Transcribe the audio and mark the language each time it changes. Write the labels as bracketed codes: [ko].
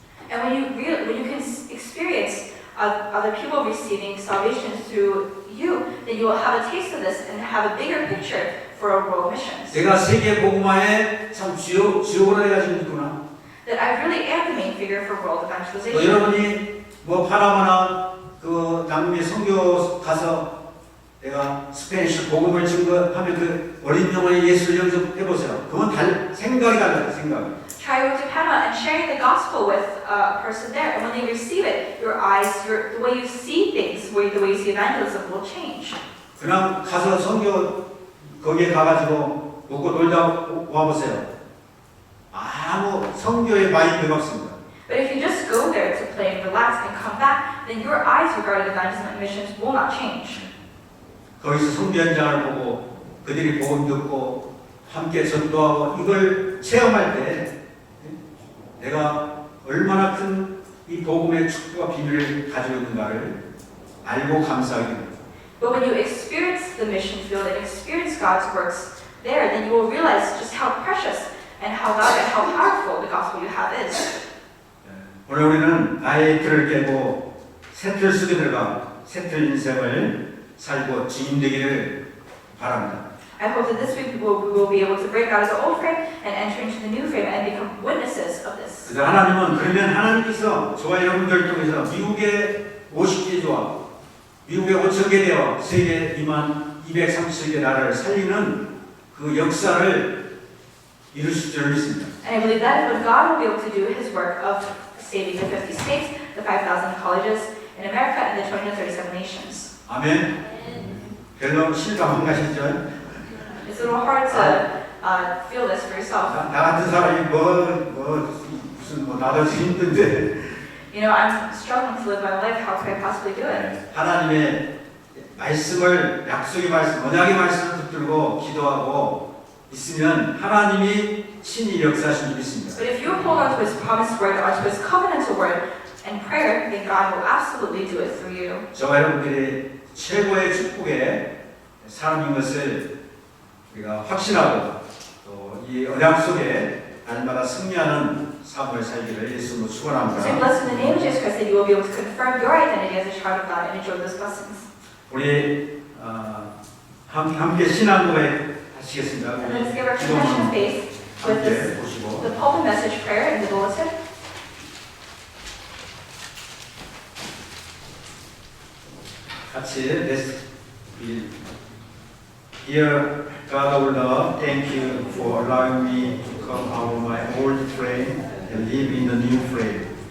[en] And when you can experience other people receiving salvation through you, then you will have a taste of this and have a bigger picture for world missions. [ko] 내가 세계 복음화에 참 주역으로 내가 지금 있구나. [en] That I really am the main figure for world evangelization. [ko] 여러분이 뭐 파나마나 그 남미 선교 가서 내가 스페니쉬 복음을 증거하면 그 어린 영혼의 예수를 영접해 보세요. 그건 생각이 달라요. 생각. [en] Try going to Panama and sharing the gospel with a person there, and when they receive it, your eyes, the way you see things, the way you see evangelism will change. [ko] 그냥 가서 선교 거기에 가가지고 먹고 놀다 와 보세요. 아무 선교의 마인드가 없습니다. [en] But if you just go there to play and relax and come back, then your eyes regarding evangelism and missions will not change. [ko] 거기서 선교 현장을 보고 그들이 복음 듣고 함께 전도하고 이걸 체험할 때 내가 얼마나 큰 이 복음의 축복과 비밀을 가지고 있는가를 알고 감사하게 됩니다. [en] But when you experience the mission field and experience God's works there, then you will realize just how precious and how God and how powerful the gospel you have is. [ko] 오늘 우리는 나의 틀을 깨고 새 틀 속에 들어가 새 틀 인생을 살고 주인 되기를 바랍니다. [en] I hope that this week we will be able to break out of the old frame and enter into the new frame and become witnesses of this. [ko] 그래서 하나님은 그러면 하나님께서 저와 여러분들 통해서 미국의 50개 조합, 미국의 5천 개 대와 세계 2만 237개 나라를 살리는 그 역사를 이루실 줄 믿습니다. [en] And I believe that is when God will be able to do His work of saving the 50 states, the 5,000 colleges in America, and the 237 nations. [ko] 아멘. 별로 실감 안 가시죠? [en] It's a little hard to feel this for yourself. [ko] 나 같은 사람이 무슨 나도 힘든데 [en] You know, I'm struggling to live my life. How could I possibly do it? [ko] 하나님의 말씀을 약속의 말씀, 언약의 말씀을 붙들고 기도하고 있으면 하나님이 친히 역사하신 줄 믿습니다. [en] But if you hold on to His promised word, or to His covenantal word, and prayer, then God will absolutely do it through you. [ko] 저와 여러분들이 최고의 축복의 삶인 것을 우리가 확신하고 또 이 언약 속에 날마다 승리하는 삶을 살기를 예수님으로 축원합니다. [en] So blessed in the name of Jesus Christ that you will be able to confirm your identity as a child of God and enjoy those blessings. [ko] 우리 함께 신앙 고백 하시겠습니다. [en] And let's give our confession of faith with [ko] 함께 [en] this, [ko] 보시고 [en] the pulpit message prayer in the bulletin. 같이 let's be Dear God our Lord, thank you for allowing me to come out of my old frame and live in the new frame.